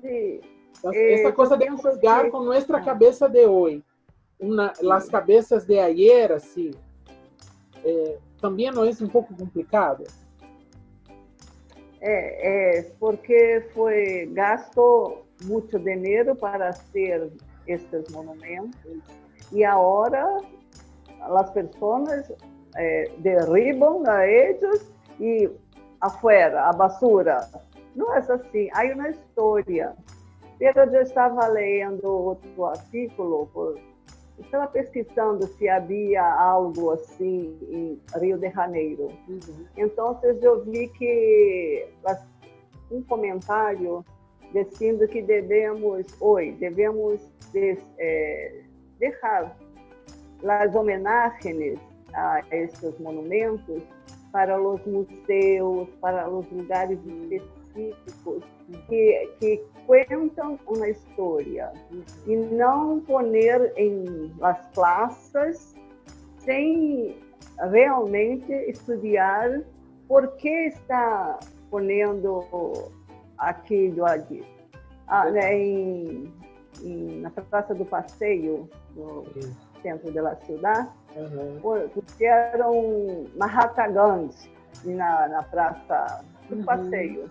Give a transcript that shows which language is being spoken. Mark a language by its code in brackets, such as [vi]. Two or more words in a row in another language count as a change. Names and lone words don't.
[es] Sí. Entonces, esa cosa de juzgar con nuestra cabeza de hoy, las cabezas de ayer, así, también no es un poco complicado. [pt] Porque gasto muito dinheiro para hacer estes monumentos e agora as pessoas derribam a eles e [es] afuera, a basura. [pt] Não é assim, há uma história. Eu estava lendo outro artículo, estava pesquisando se havia algo assim em Rio de Janeiro. Então, eu vi que um comentário dizendo que devemos deixar as homenagens a estes monumentos para os museus, para os lugares específicos que contam uma história e não poner em las praças sem realmente estudar por que está ponendo aquilo ali. Na Praça do Passeio, no centro da cidade, puseram Mahatma Gandhi na Praça do Passeio.